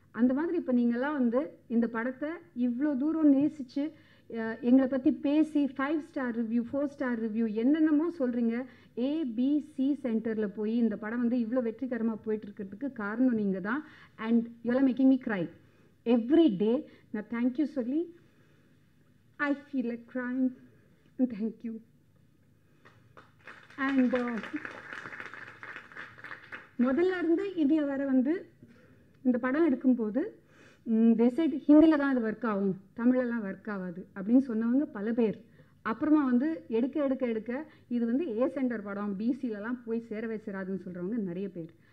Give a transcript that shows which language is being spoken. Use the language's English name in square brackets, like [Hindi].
[Tamil] அந்த மாதிரி இப்போ நீங்கள்லாம் வந்து இந்த படத்தை இவ்வளோ தூரம் நேசித்து எங்களை பற்றி பேசி 5 ஸ்டார் ரிவ்யூ 4 ஸ்டார் ரிவ்யூ என்னென்னமோ சொல்கிறீங்க. ABC சென்டரில் போய் இந்த படம் வந்து இவ்வளோ வெற்றிகரமாக போயிட்டுருக்கிறதுக்கு காரணம் நீங்கள் தான். [English] And you are making me cry every day. [Tamil] நான் தேங்க்யூ சொல்லி [English] I feel like crying, and thank you. [Tamil] And முதல்ல இருந்து இந்தியா வர வந்து இந்த படம் எடுக்கும்போது [English] they said [Tamil] ஹிந்தியில் தான் அது ஒர்க் ஆகும், தமிழெல்லாம் ஒர்க் ஆகாது அப்படின்னு சொன்னவங்க பல பேர். அப்புறமா வந்து எடுக்க இது வந்து A சென்டர் படம், BCலலாம் போய் சேரவே சேராதுன்னு சொல்கிறவங்க நிறைய பேர்.